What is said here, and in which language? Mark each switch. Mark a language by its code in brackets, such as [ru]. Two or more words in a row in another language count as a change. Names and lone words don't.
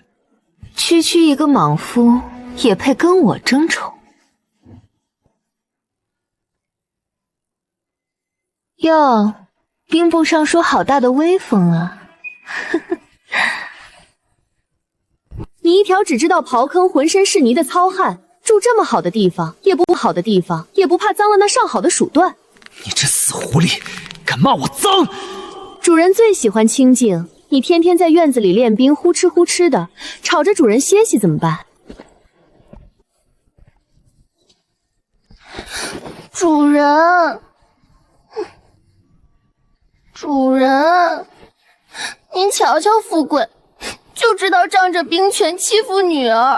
[zh] 區區一個莽夫，也配跟我爭寵？喲，兵部尚書好大的威風啊！你一條只知道刨坑、渾身是泥的糙漢，住這麼好的地方，也不好的地方，也不怕髒了那上好的鼠段。你這死狐狸，敢罵我髒！主人最喜歡清靜，你天天在院子裡練兵，呼哧呼哧的，吵着主人歇息怎麼辦？主人，主人，您瞧瞧富貴，就知道仗着兵權欺負女兒。